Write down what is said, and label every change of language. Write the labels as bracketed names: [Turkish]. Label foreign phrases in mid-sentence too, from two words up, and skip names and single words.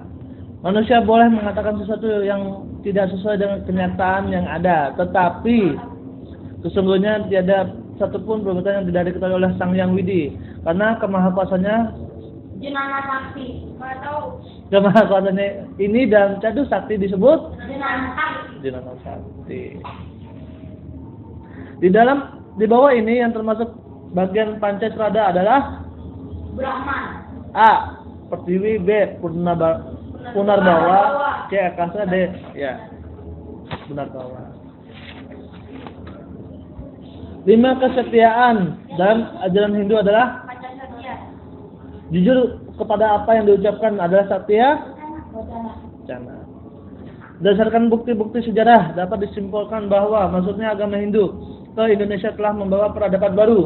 [Indonesian] Manusia boleh mengatakan sesuatu yang tidak sesuai dengan kenyataan yang ada, tetapi sesungguhnya tiada satupun perbuatan yang tidak diketahui oleh Sang Hyang Widi, karena kemahakuasaannya Jenana Sakti. Atau kemahakuasaannya ini dalam Cadu Sakti disebut Jenana Sakti. Jenana Sakti. Di dalam Di bawah ini yang termasuk bagian Pancasrada adalah Brahman. A. Pertiwi, B. Punarbawa, C. Akasa, D. Ya, Punarbawa. 5 kesetiaan dalam ajaran Hindu adalah Pancasila. jujur kepada apa yang diucapkan adalah satya wacana. Berdasarkan bukti-bukti sejarah dapat disimpulkan bahwa maksudnya agama Hindu ke Indonesia telah membawa peradaban baru.